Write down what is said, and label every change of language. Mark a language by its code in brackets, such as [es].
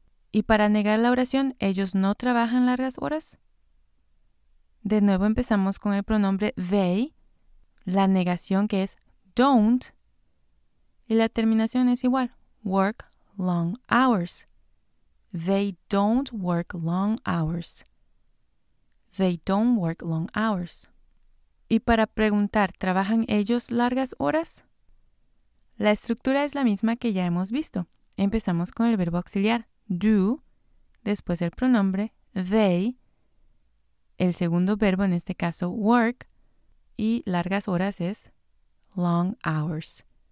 [es] Y para negar la oración, ¿ellos no trabajan largas horas? De nuevo empezamos con el pronombre they, la negación que es don't, y la terminación es igual, [en] work long hours. They don't work long hours. They don't work long hours. [es] Y para preguntar, ¿trabajan ellos largas horas? La estructura es la misma que ya hemos visto. Empezamos con el verbo auxiliar, do, después el pronombre, they, el segundo verbo, en este caso, work, y largas horas es [en] long hours.